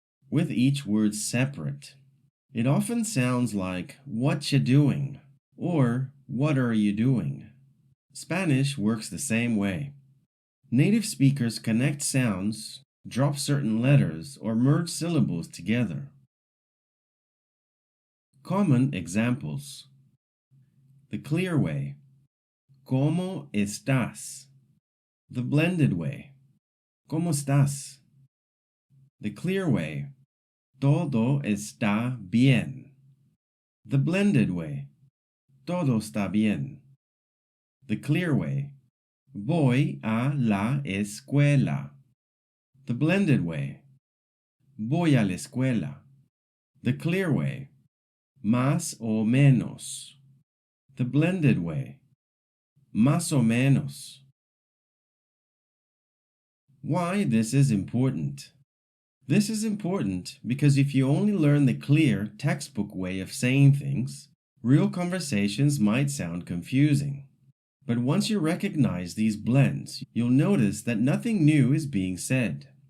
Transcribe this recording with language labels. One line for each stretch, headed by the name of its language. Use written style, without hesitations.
English: with each word separate. It often sounds like, "What you doing?" or "What are you doing?" Spanish works the same way. Native speakers connect sounds, drop certain letters, or merge syllables together. Common examples: the clear way,
Spanish: ¿Cómo estás?
English: The blended way,
Spanish: ¿Cómo estás?
English: The clear way,
Spanish: todo está bien.
English: The blended way,
Spanish: todo está bien.
English: The clear way,
Spanish: voy a la escuela.
English: The blended way,
Spanish: voy a la escuela.
English: The clear way,
Spanish: más o menos.
English: The blended way,
Spanish: más o menos.
English: Why this is important? This is important because if you only learn the clear, textbook way of saying things, real conversations might sound confusing. But once you recognize these blends, you'll notice that nothing new is being said.